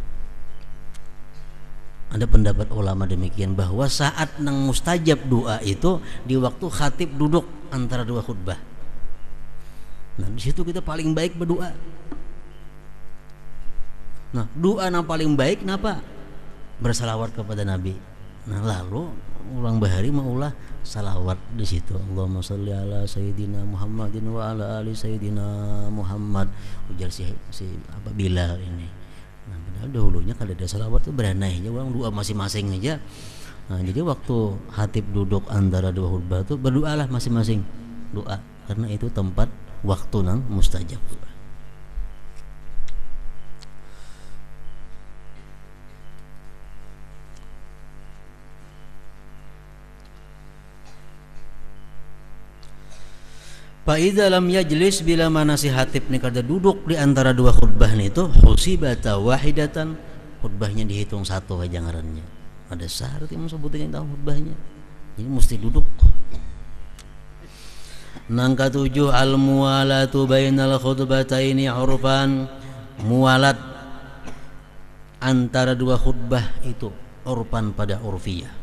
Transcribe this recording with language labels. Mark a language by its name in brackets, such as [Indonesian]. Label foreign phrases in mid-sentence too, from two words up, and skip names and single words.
[Banjar] Ada pendapat ulama demikian bahwa saat nang mustajab doa itu di waktu khatib duduk antara dua khutbah. Nah di situ kita paling baik berdoa. Nah doa yang paling baik kenapa? Bersalawat kepada Nabi. Nah lalu ulang bahari maulah salawat di situ. [Arabic] اللهم صل على سيدنا محمد وعلى آل سيدنا محمد. [Banjar] Ujar si Bilal ini. Nah, padahal dahulunya kalau ada salawat itu beranai aja orang doa masing-masing aja. Nah, jadi waktu hatib duduk antara dua khutbah itu berdoalah masing-masing doa karena itu tempat waktu nang mustajab. [Arabic] فإذا لم يجلس, [Banjar] bila mana si hatib ni kada duduk di antara dua khutbah ni itu [Arabic] حسبتا واحدة, [Banjar] khutbahnya dihitung satu aja ngarannya. Ada syarat yang sebutnya tahu khutbahnya. Jadi mesti duduk. Nang katujuh [Arabic] الموالاة بين الخطبتين عرفا, [Banjar] muwalat antara dua khutbah itu urfan pada urfiyah.